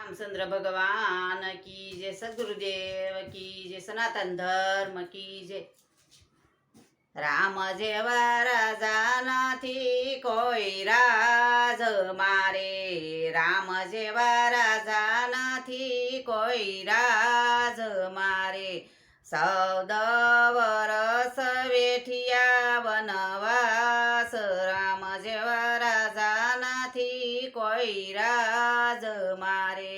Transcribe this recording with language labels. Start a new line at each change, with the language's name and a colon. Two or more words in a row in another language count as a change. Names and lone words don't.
Hindi: रामचंद्र भगवान की जय, सद्गुरुदेव की जय, सनातन धर्म की जय।
Gujarati: રામ જેવા રાજા નથી કોઈ રાજ મારે, રામ જેવા રાજા નથી કોઈ રાજ મારે। 14 વરસ વેઠિયા વનવાસ, રામ જેવા રાજા નથી કોઈ રાજ મારે।